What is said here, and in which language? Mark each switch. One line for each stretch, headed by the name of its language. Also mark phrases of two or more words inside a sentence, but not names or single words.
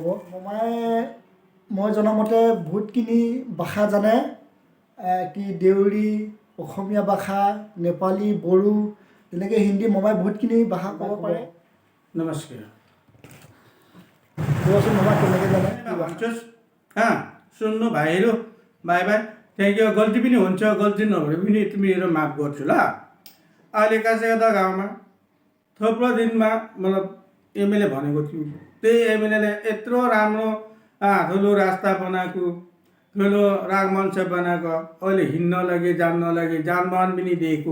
Assamese: মমাই মই জনামতে বহুতখিনি ভাষা জানে, কি দেউৰী, অসমীয়া ভাষা, নেপালী, বড়ো, তেনেকৈ হিন্দী। মমাই বহুতখিনি ভাষা ক'ব পাৰে।
Nepali: नमस्कार।
Assamese: ক'বচোন মমাই কেনেকৈ জানে।
Nepali: भन्नुहोस् सुन्नु भाइहरू, भाइ त्यहाँ यो गल्ती पनि हुन्छ, गल्ती नभए पनि तिमीहरू माफ गर्छु ल। अहिले काशीगढा गाउँमा थुप्रो दिनमा मतलब एमएलए भनेको थियो, त्यही एमएलएले यत्रो राम्रो ठुलो रास्ता बनाएको, ठुलो रागमञ्च बनाएको, अहिले हिँड्न लागि जान्न लागि जानबाहन पनि दिएको।